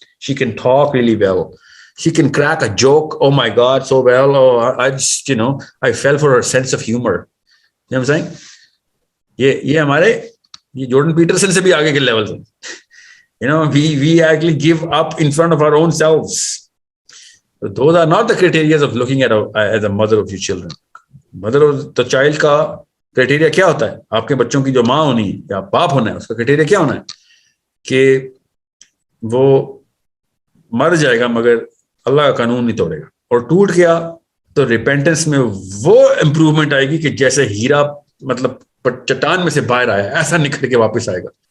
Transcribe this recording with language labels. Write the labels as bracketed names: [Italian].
[English] She can talk really well. She can crack a joke, oh my God, so well. Oh, I just, I fell for her sense of humor. You know what I'm saying? [Urdu] یہ ہمارے یہ Jordan Pietersen سے بھی آگے کے level ہیں. [English] we actually give up in front of our own selves. Those are not the criteria of looking at as a mother of your children. Mother of the child [Urdu] کا criteria کیا ہوتا ہے؟ آپ کے بچوں کی جو ماں ہونی ہے یا باپ ہونا ہے, اس کا کرائٹیریا کیا ہونا ہے؟ کہ وہ مر جائے گا مگر اللہ کا قانون نہیں توڑے گا, اور ٹوٹ گیا تو ریپینٹنس میں وہ امپروومنٹ آئے گی کہ جیسے ہیرا مطلب چٹان میں سے باہر آیا ایسا نکھر کے واپس آئے گا.